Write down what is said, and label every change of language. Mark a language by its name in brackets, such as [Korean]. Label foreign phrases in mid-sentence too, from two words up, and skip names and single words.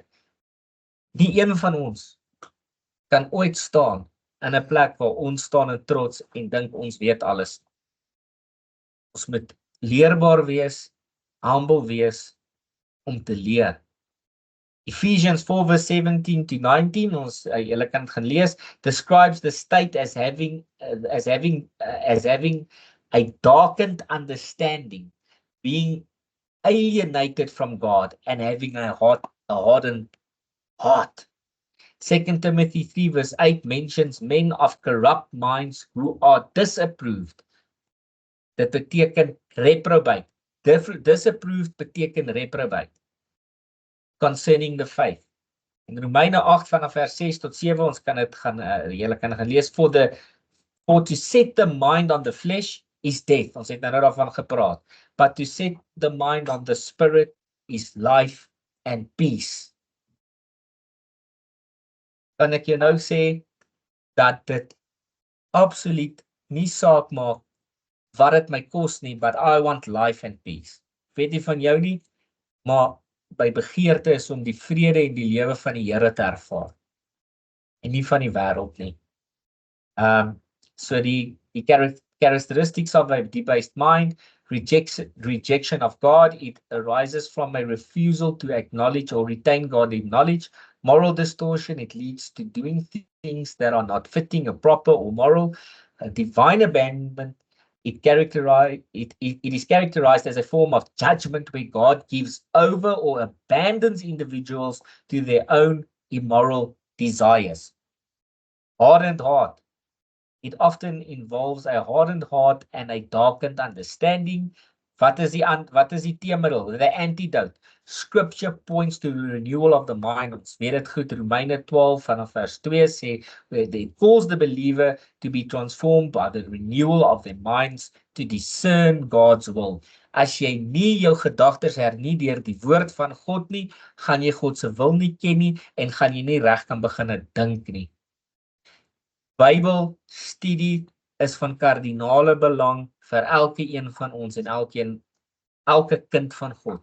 [Afrikaans] Nie een van ons kan ooit staan in 'n plek waar ons staan in trots en dink ons weet alles. Ons moet leerbaar wees, humble wees om te leer. [English] Ephesians 4 verse 17 to 19, [Afrikaans] ons julle kan dit gaan lees, [English] describes the state as having a darkened understanding, being alienated from God and having a hardened heart. 2 Timothy 3 verse 8 mentions men of corrupt minds who are disapproved. [Afrikaans] Dit beteken reprobate. Disapproved beteken reprobate. [English] Concerning the faith. [Afrikaans] In Romeine 8 vanaf vers 6 tot 7, ons kan dit gaan, julle kan gaan lees, [English] for to set the mind on the flesh is death. [Afrikaans] Ons het nou daarvan gepraat. [English] But to set the mind on the spirit is life and peace. [Afrikaans] Kan ek jou nou sê dat dit absoluut nie saak maak wat dit my kos nie, [English] but I want life and peace. [Afrikaans] Weet nie van jou nie, maar my begeerte is om die vrede en die lewe van die Here te ervaar en nie van die wêreld nie. [English] So die characteristics of a debased mind, rejection of God, it arises from a refusal to acknowledge or retain godly knowledge. Moral distortion, it leads to doing things that are not fitting or proper or moral. Divine abandonment, it is characterized as a form of judgment where God gives over or abandons individuals to their own immoral desires. Hardened heart. It often involves a hardened heart and a darkened understanding. [Afrikaans] Wat is die teemiddel? [English] The antidote. Scripture points to the renewal of the mind. [Afrikaans] Ons weet dit goed, Romeine 12 vanaf vers 2 sê, [English] it calls the believer to be transformed by the renewal of their minds to discern God's will. [Afrikaans] As jy nie jou gedagtes hernie deur die woord van God nie, gaan jy God se wil nie ken nie en gaan jy nie reg kan begin dink nie. Bybelstudie is van kardinale belang vir elke een van ons en elke kind van God.